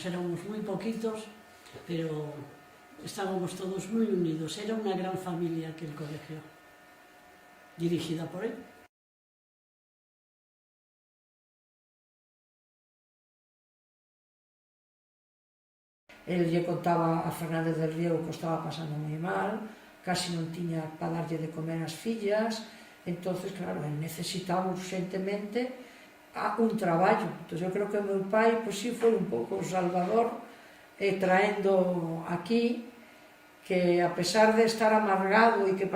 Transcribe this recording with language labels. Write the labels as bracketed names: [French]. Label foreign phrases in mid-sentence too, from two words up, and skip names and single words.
[Spanish] Éramos muy poquitos, pero estábamos todos muy unidos. Era una gran familia aquel colegio, dirigida por él. [Galician] El lle contaba a Fernández del Riego que o estaba pasando moi mal, casi non tiña para darlle de comer as fillas, entonces, claro, ele necesitaba urgentemente un traballo. Entón, eu creo que o meu pai, pois sí, foi un pouco o salvador, traendo aquí, que a pesar de estar amargado e que